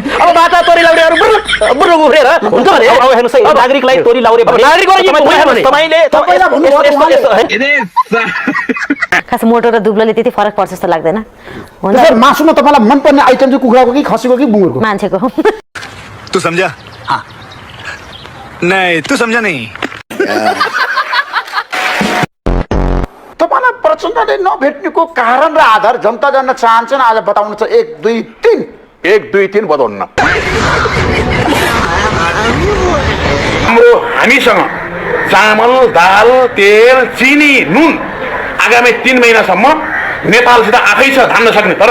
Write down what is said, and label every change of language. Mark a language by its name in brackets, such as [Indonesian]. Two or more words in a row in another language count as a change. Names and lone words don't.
[Nepali] अब बाटा तोरी लाउरेहरू बुर्र उफ्रेर हुन्छ भने अब हेर्नुस् है नागरिकलाई तोरी लाउरे खास मोटो र दुब्लोले त्यति फरक पर्छ जस्तो लाग्दैन। हुन्छ मासुमा तपाईलाई मन पर्ने आइटम चाहिँ कुखुराको कि खसीको कि बुङ्गुरको? मान्छेको। [Hindi] तू समझा? हाँ नहीं तू समझा नहीं। [Nepali] तपाईलाई प्रचण्डले नभेट्नेको कारण र आधार जनता जान्न चाहन्छन् आज बताउनु छ 1 2 3 1 2 3 बताउनु न। हाम्रो हामीसँग चामल दाल तेल चिनी नुन आगामी 3 महिनासम्म नेपालसित आफै छ धान्न सक्ने तर